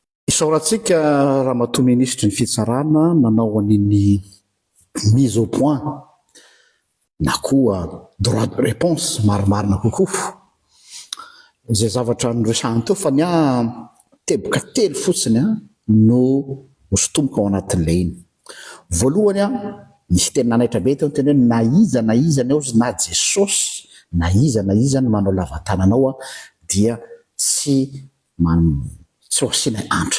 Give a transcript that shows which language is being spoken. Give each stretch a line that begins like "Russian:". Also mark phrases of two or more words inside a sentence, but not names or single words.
Malagasy: Isaorantsika raha matoa ministra ny fitsarana nanao an'iny
French: mise au point
Malagasy: na koa
French: droit de réponse
Malagasy: marimarina kokoa zay zavatra noresahany teo fa ny teboka telo fotsiny no hosotomboka ao anatin'ilay iny. Voalohany nisy teny nanaitra be teo ny teny hoe na iza ny ao na Jesosy na iza ny manao lavatananao dia tsy ho asiana antra.